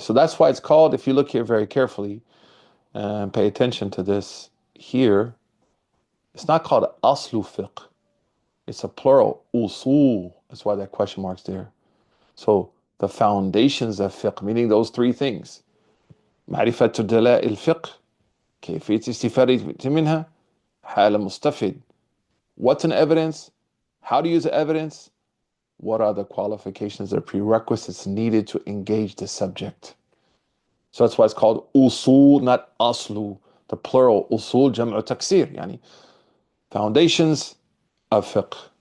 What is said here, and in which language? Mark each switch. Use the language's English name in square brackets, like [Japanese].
[English] So that's why it's called, if you look here very carefully and pay attention to this here, it's not called aslu fiqh. It's a plural, usul. That's why that question mark's there. So the foundations of fiqh, meaning those three things. [Arabic] معرفة دلائل الفقه, كيفية الاستفادة منها, حال المستفيد. [English] What's an evidence? How to use the evidence? What are the qualifications or prerequisites needed to engage the subject? So that's why it's called usul, not aslu. The plural, usul, jam'u taksir, yani foundations of fiqh.